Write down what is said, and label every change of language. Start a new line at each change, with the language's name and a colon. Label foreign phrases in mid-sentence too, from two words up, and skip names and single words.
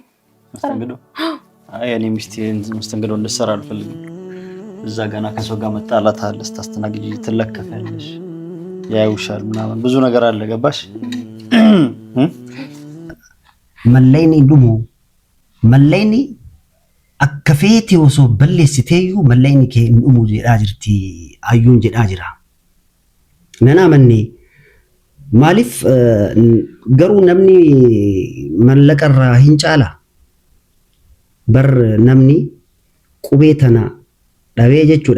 Amharic: መስተንግዶ አይ እኔ ሚስቴ መስተንግዶ እንድትሰራ አልፈልግም። እዛ ገና ከሰው ጋር መጣላት አለ፣ ስታስተናግጂ ትለከፋለሽ፣ ያዩሻል ምናምን ብዙ ነገር አለ። ገባሽ?
Oromo: መለይኒ akka feete osoo balleessiteeyyuu mallayni kee hin dhumu jedhaa jirti hayyuun jedhaa jira. Nan amanne maaliif garuu namni mallaqarraa hin caala? Bar namni qubee tana dhabee jechuudha.